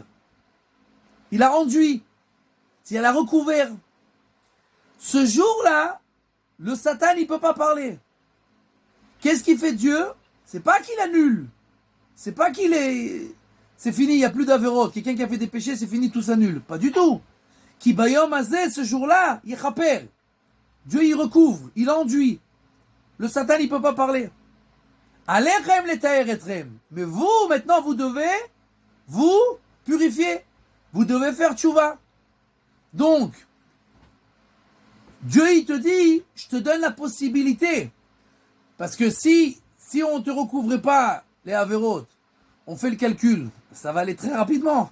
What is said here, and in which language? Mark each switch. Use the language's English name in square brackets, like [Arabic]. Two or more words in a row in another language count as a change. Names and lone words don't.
[French] Il a enduit. Il a recouvert. Ce jour-là, le Satan, il peut pas parler. Qu'est-ce qu'il fait Dieu? C'est pas qu'il annule. C'est pas qu'il est... C'est fini, il n'y a plus d'avérote. Quelqu'un qui a fait des péchés, c'est fini, tout s'annule. Pas du tout. [Hebrew] כי ביום הזה, [French] ce jour-là, yechaper. Dieu, il recouvre, il enduit. Le Satan, il peut pas parler. [Hebrew] עליכם לטהר אתכם. [French] Mais vous, maintenant, vous devez vous purifier. Vous devez faire tchouva. Donc, Dieu, il te dit, je te donne la possibilité. Parce que si on ne te recouvrait pas les avérotes, on fait le calcul, ça va aller très rapidement.